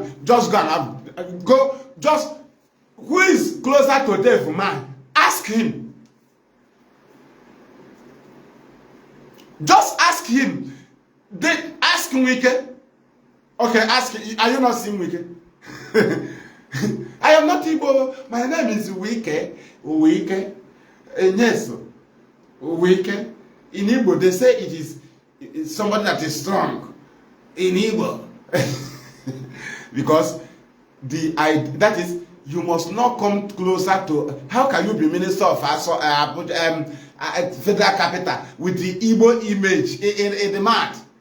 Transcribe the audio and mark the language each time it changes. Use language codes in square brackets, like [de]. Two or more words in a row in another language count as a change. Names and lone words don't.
[en] Who is closer to Dave Man? Ask him. Just ask him. Ask Wike. Okay, ask him. Are you not seeing Wike? I am not Igbo. My name is Wike. Wike. Yes. Wike. In Igbo, they say it's somebody that is strong. In Igbo. Because that is, you must not come closer to. How can you be minister of federal capital with the Igbo image in the mat?